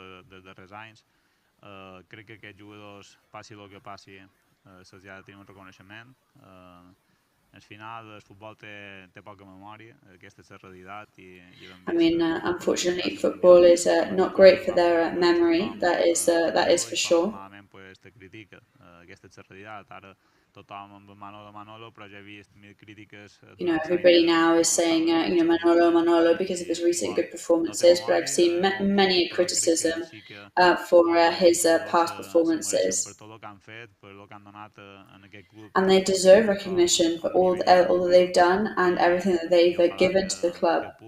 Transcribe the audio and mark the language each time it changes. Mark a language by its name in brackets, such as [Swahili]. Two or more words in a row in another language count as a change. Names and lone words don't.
[Catalan] Crec que aquests jugadors, passi el que passi, se'ls ha de tenir un reconeixement. Al final, el futbol té poca memòria, aquesta és la realitat. [English] I mean, unfortunately, football is not great for their memory, that is for sure. [Catalan] Normalment, te critica, aquesta és la realitat. Ara tothom amb Manolo, però ja he vist mil crítiques. [English] Everybody now is saying, Manolo because of his recent good performances, but I've seen many criticism for his past performances. And they deserve recognition for all that they've done and everything that they've given to the club.